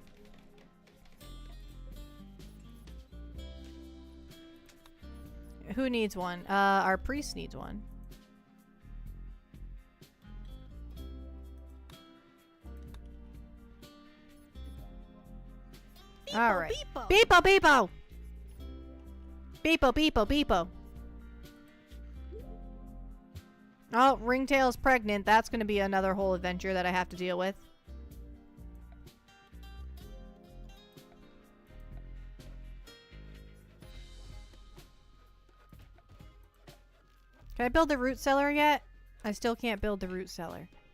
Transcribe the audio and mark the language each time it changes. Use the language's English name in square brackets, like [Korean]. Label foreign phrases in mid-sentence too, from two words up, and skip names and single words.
[English] Who needs one? Our priest needs one. All right. Beepo, beepo. Beepo, beepo, beepo. Oh, Ringtail's pregnant. That's going to be another whole adventure that I have to deal with. Can I build the root cellar yet? I still can't build the root cellar.